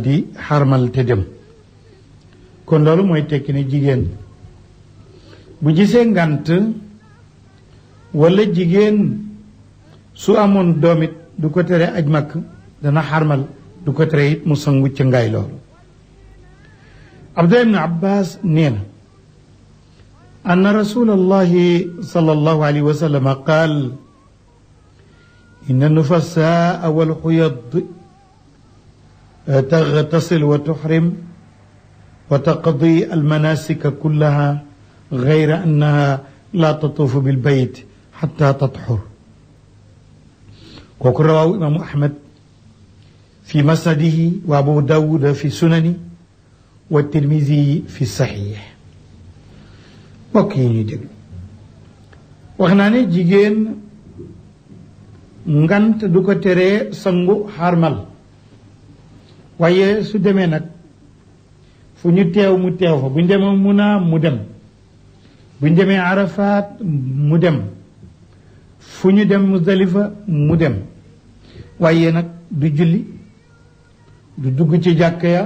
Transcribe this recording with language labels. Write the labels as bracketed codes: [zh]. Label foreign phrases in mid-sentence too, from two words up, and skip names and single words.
[wo] di xarmal te dem kon loolu mooy tekki ne jigéen bu gisee ngant wala jigéen su amoon doom it du ko tere aj makk dana xarmal du ko tere it mu sangu ca ngaay loolu Abdullah ibn Abbas nee na [ar] أن رسول الله صلى الله عليه وسلم قال إن النفساء والحائض تغتسل وتحرم وتقضي المناسك كلها غير أنها لا تطوف بالبيت حتى تطهر kooku رواه الإمام أحمد في مسنده وأبو داود في سننه والترمذي في صحيحه. [wo] mbokk yi ñuy déglu wax naa ne jigéen ngant du ko teree sangu xarmal, waaye su demee nag fu ñu teew mu teew fa, bu ñu demee Muna mu dem, bu ñu demee Arafat mu dem, fu ñu dem Muzdalifa mu dem, waaye nag du julli, du dugg ci jàkk ya.